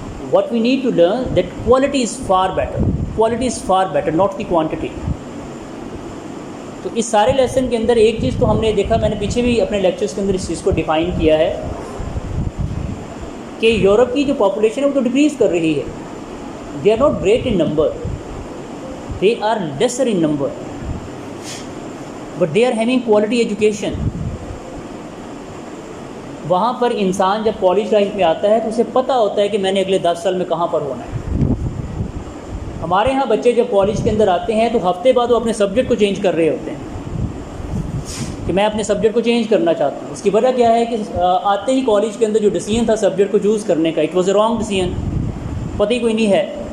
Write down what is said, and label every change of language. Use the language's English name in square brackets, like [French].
[English] What we need to learn that quality is far better. Quality is far better, not the quantity. [Urdu] تو اس سارے lesson کے اندر ایک چیز تو ہم نے دیکھا، میں نے پیچھے بھی اپنے لیکچرز کے اندر اس چیز کو ڈیفائن کیا ہے کہ یورپ کی جو پاپولیشن ہے وہ تو ڈکریز کر رہی ہے. [English] They are not great in number, they are lesser in number, but they are having quality education. [Urdu] وہاں پر انسان جب کالج لائف میں آتا ہے تو اسے پتہ ہوتا ہے کہ میں نے اگلے 10 سال میں کہاں پر ہونا ہے. ہمارے ہاں بچے جب کالج کے اندر آتے ہیں تو ہفتے بعد وہ اپنے سبجیکٹ کو چینج کر رہے ہوتے ہیں کہ میں اپنے سبجیکٹ کو چینج کرنا چاہتا ہوں. اس کی وجہ کیا ہے کہ آتے ہی کالج کے اندر جو ڈیسیژن تھا سبجیکٹ کو چوز کرنے کا، [English] it was a wrong decision, [Urdu] پتہ ہی کوئی نہیں ہے.